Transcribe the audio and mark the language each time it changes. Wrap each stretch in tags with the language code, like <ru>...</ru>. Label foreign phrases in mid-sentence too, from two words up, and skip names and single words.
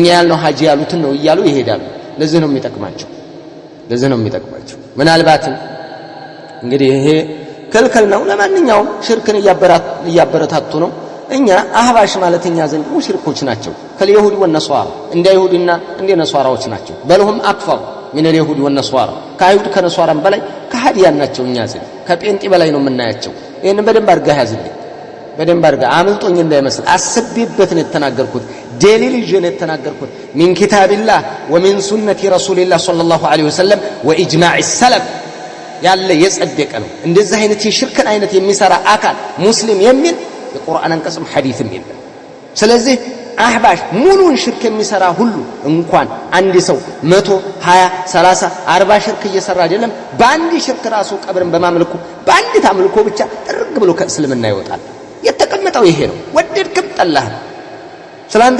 <am>ያልነው ሐጂ ያሉትን ነው እያሉ ይሄዳሉ ለዚህ ነው የሚጠቅማቸው ምናልባትም እንግዲህ ይሄ ክልክል ነው ለማንኛውም ሽርክን እያበረታቱ ነው እኛ አህባሽ ማለት እኛ ዘንድ ሙሽሪኮች ናቸው</am> <ar>كاليهود والنصارى</ar> <am>እንደ ይሁድና እንደ ነሷራዎች ናቸው</am> <ar>بل هم أكفر من اليهود والنصارى</ar> <am>كايሁድ ከነሷራም በላይ ከሃዲያን ናቸው እኛ ዘንድ ከጴንጤ በላይ ነው የምናያቸው ይሄን በደንብ አርጋ ያዝልኝ በደንብ አርጋ አምልጦኝ እንዳይመስል አስቤበት ነው የተናገርኩት ደሊል ይዤ ነው የተናገርኩት</am> <ar>من كتاب الله ومن سنة رسول الله صلى الله عليه وسلم واجماع السلف</ar> <am>ያለ የጸደቀ ነው እንደዚህ አይነት የሽርክን አይነት የሚሰራ አካል ሙስሊም የሚል የቁርአን አንቀጽም ሐዲስም የለም ስለዚህ አህባሽ ሙሉን ሽርክ የሚሰራ ሁሉ እንኳን አንድ ሰው 100 20 30 40 ሽርክ እየሰራ አይደለም በአንድ ሽርክ ራሱ ቀብርን በማምለኩ በአንድ ታምልኮ ብቻ ጥርግ ብሎ ከእስልምና ይወጣል የተቀመጠው ይሄ ነው ወደድክም ጠላህ ስላንተ</am>